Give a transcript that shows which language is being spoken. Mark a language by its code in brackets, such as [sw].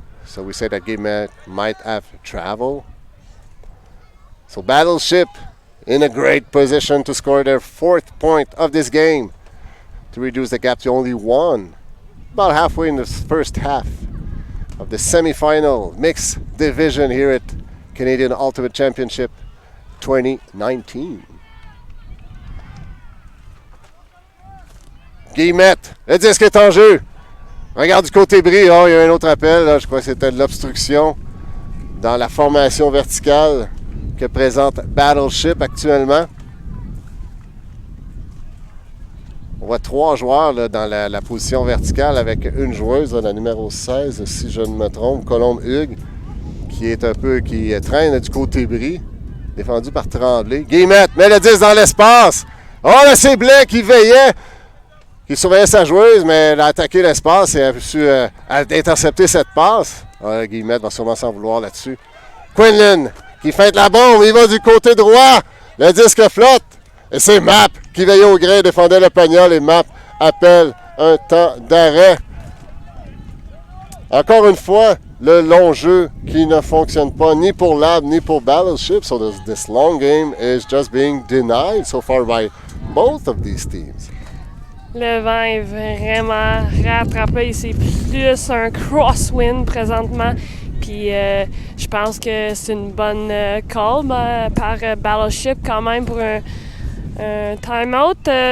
[en] So we say that Guillemette might have travel. So Battleship in a great position to score their 4th point of this game to reduce the gap to only 1. About halfway in the first half of the semi-final mixed division here at Canadian Ultimate Championship 2019. [fr] Guillemette, le disque est en jeu. Regarde du côté bris, oh, il y a un autre appel, là, je crois que c'était de l'obstruction dans la formation verticale que présente Battleship actuellement. On voit 3 joueurs là, dans la position verticale avec une joueuse, là, la numéro 16, si je ne me trompe, Colombe Hugues, qui traîne du côté bris, défendu par Tremblay. Guillemette met le 10 dans l'espace. Oh, là, c'est Blais qui veillait, qui surveillait sa joueuse, mais elle a attaqué l'espace et a su intercepter cette passe. Ah, Guillemette va sûrement s'en vouloir là-dessus. Quinlan qui feinte la bombe, il va du côté droit. Le disque flotte. Et c'est Map qui veillait au gré, défendait le Pagnol et Map appelle un temps d'arrêt. Encore une fois, le long jeu qui ne fonctionne pas ni pour Lab ni pour Battleship. [en] So this long game is just being denied so far by both of these teams. [fr] Le vent est vraiment rattrapé. C'est plus un crosswind présentement. Puis je pense que c'est une bonne call par Battleship quand même pour un timeout.